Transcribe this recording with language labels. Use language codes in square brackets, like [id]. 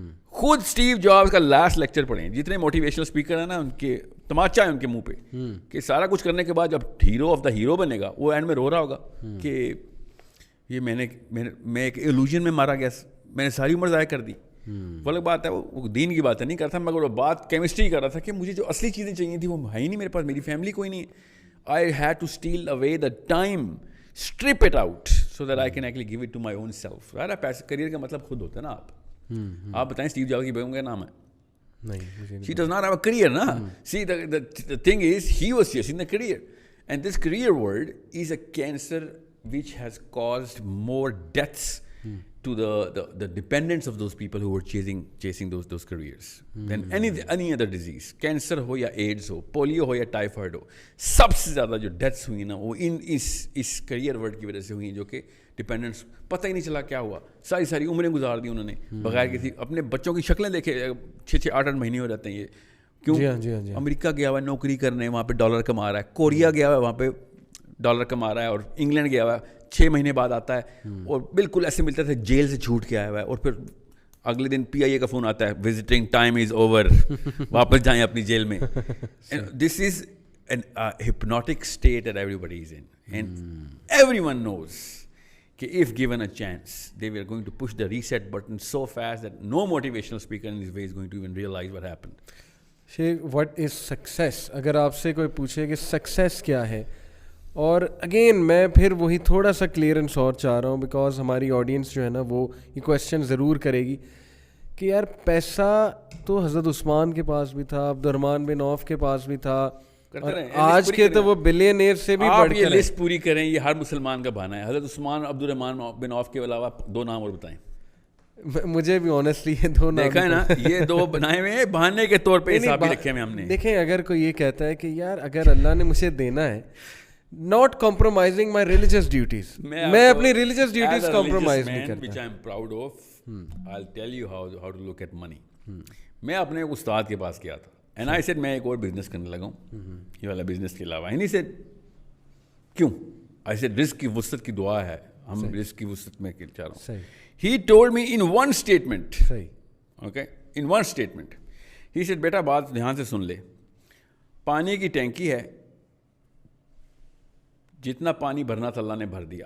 [ur] خود Steve jobs کا last lecture پڑھیں. جتنے موٹیویشنل اسپیکر ہیں نا ان کے تماچا ہے ان کے منہ پہ کہ سارا کچھ کرنے کے بعد جب ہیرو آف دا ہیرو بنے گا وہ اینڈ میں رو رہا ہوگا کہ یہ میں ایک ایلوژن میں مارا گیا, میں نے ساری عمر ضائع کر دی. وہ الگ بات ہے, وہ دین کی بات نہیں کرتا, مگر وہ بات کیمسٹری کر رہا تھا کہ مجھے جو اصلی چیزیں چاہیے تھیں وہ ہے ہی نہیں میرے پاس, میری فیملی کوئی نہیں ہے. [en] I had to steal away the time, strip it out so that I can actually give it to my own self. [ur] Right, پیسے کریئر کا مطلب خود ہوتا ہے نا. آپ بتائیں اسٹیو جابس کی بیگم کا نام ہے نہیں, [en] she does not have a career [ur] نا. [en] See the thing is he was chasing the career and this career word is a cancer which has caused more deaths to the dependents of those people who were chasing those careers than any other disease. [ur] Cancer ہو یا AIDS ہو, polio ہو یا typhoid ہو, سب سے زیادہ جو deaths ہوئی نا وہ اس career word کی وجہ سے ہوئی ہیں, جو کہ ڈپینڈنٹس پتہ ہی نہیں چلا کیا ہوا. ساری عمریں گزار دی انہوں نے بغیر کسی, اپنے بچوں کی شکلیں دیکھے 6-8 مہینے ہو جاتے ہیں یہ کیوں. امریکہ گیا ہوا ہے نوکری کرنے, وہاں پہ ڈالر کما رہا ہے. کوریا گیا ہوا ہے, وہاں پہ ڈالر کما رہا ہے. اور انگلینڈ گیا ہوا ہے, 6 مہینے بعد آتا ہے اور بالکل ایسے ملتا تھا جیل سے چھوٹ کے آیا ہوا ہے, اور پھر اگلے دن PIA کا فون آتا ہے, [en] visiting time is over, [ur] واپس جائیں اپنی جیل میں. [en] This is an hypnotic state that everybody is in and everyone knows کہ if given a chance they were going to push the reset button so fast that no motivational speaker in this way is going to even realize what happened. Sheikh, what is success? [ur] اگر آپ سے کوئی پوچھے کہ success کیا ہے, اور again میں پھر وہی تھوڑا سا کلیئرنس اور چاہ رہا ہوں بیکاز ہماری آڈینس جو ہے نا وہ یہ کویشچن ضرور کرے گی کہ یار پیسہ تو حضرت عثمان کے پاس بھی تھا, عبد الرحمن بن عوف کے پاس بھی تھا, آج کے تو وہ بلینئر سے بھی بڑھ کے. لسٹ پوری کریں, یہ ہر مسلمان کا بہانہ ہے. حضرت عثمان, عبد الرحمن بن عوف کے علاوہ 2 نام اور بتائیں. مجھے بھی آنیسٹلی یہ 2 نام دیکھا ہے نا, یہ 2 بنائے ہوئے ہیں بہانے کے طور پہ, حساب بھی رکھے ہوئے ہم نے. دیکھیں اگر کوئی یہ کہتا ہے کہ یار اگر اللہ نے مجھے دینا ہے, [en] not compromising my religious duties, [ur] میں اپنی religious duties compromise نہیں کرتا. [en] which I am proud of. I'll tell you how to look at money. [ur] میں اپنے استاد کے پاس گیا تھا [en] and I said [ur] میں ایک اور بزنس کرنے لگا ہوں یہ والا بزنس کے علاوہ. [en] and he said [ur] کیوں؟ [en] I said [ur] رزق کی وسعت کی دعا ہے, ہم رزق کی وسعت میں چاہ رہا ہوں. [en] He told me in one statement, okay, in one statement he said [ur] بیٹا بات دھیان سے سن لے, پانی کی ٹینکی ہے, جتنا پانی بھرنا تھا اللہ نے بھر دیا.